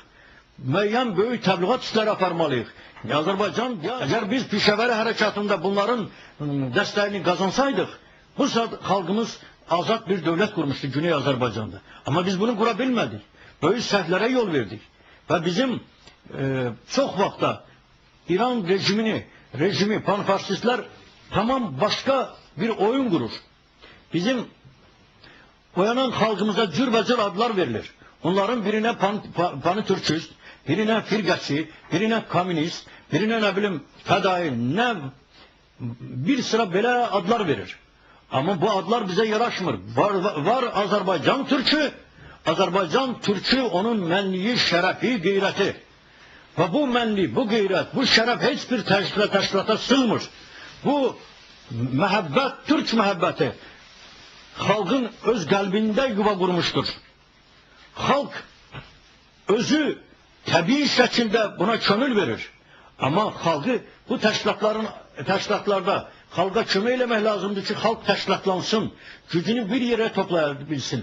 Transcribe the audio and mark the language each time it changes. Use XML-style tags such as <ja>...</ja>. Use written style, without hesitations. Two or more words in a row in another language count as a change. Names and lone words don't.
<az>Müəyyən böyük təbliğat işləri aparmalıyıq. Azərbaycan, eğer biz Pişəvəri hərəkatında bunların dəstəyini qazansaydık, bu saat xalqımız azad bir devlet kurmuştu Güney Azərbaycanda. Ama biz bunu qura bilmədik. Böyük səhvlərə yol verdik.</az> <tr>Ve bizim çox vaxtda İran rejimi, panfaşistlər tamam başka bir oyun kurur.</tr> <az>Bizim oyanan halkımıza cürbəcür adlar verilir. Onların birine panitürkist, birine firqəçi, birine komünist, birine ne bileyim fədai, ne bir sıra belə adlar verir. Ama bu adlar bize yaraşmır. Var Azerbaycan Türk'ü, Azerbaycan Türk'ü onun mənliyi, şərəfi, qeyrəti. Ve bu mənli, bu qeyrət, bu şərəf heç bir təşkilata sığmır.</az> <tr>Bu məhəbbət, Türk məhəbbəti halkın öz kalbinde yuva kurmuştur. Halk özü tabii şekilde buna könül verir.</tr> <az>Ama halkı bu təşkilatlarda halka kömək eləmək lazımdır ki, halk təşkilatlansın, gücünü bir yere toplayabilsin.</az>